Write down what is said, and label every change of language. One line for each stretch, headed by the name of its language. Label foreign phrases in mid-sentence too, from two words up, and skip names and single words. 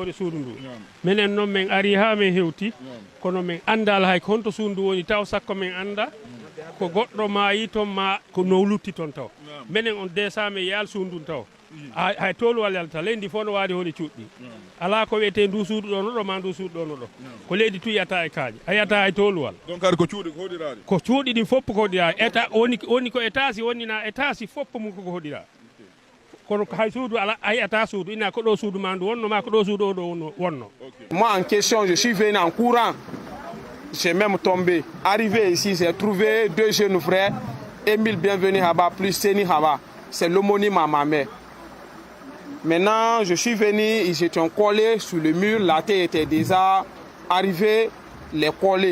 Fula: hoore suudu ndu minen noon min ari ha min hewti kono min andal hay ko honto suudu ndu woni taw sakko min anda ko goɗɗo ma yi toon ma ko no lutti toon taw minen on desami yaal suudu taw hay tolwal yalta leydi fof no waadi hoɗe cuuɗɗi ala ko wiyete ndu suudu ɗo no ɗo ma ndu suudu ɗo no ɗo ko leydi tu yiyata e kaaji a yiyata hay tolwal donc ari ko cuuɗi ko hoɗirade ko cuuɗi ɗin fopp ko hoɗira état woni ko état wonnina état fopp mum koko hoɗira kono hay suudu ala a yiyata suudu ina ko ɗo suudu ma ndu wonno ma ko ɗo suudu o ɗo wonno.
French: Moi en question je suis venu en courant, j'ai même tombé. Arrivé ici j'ai trouvé 2 jeunes frères, Émile Bienvenu Haba plus Seni Haba, c'est l'homonyme à ma mère. Maintenant, je suis venu, ils étaient collés sur le mur, la terre était déjà arrivée, les collés.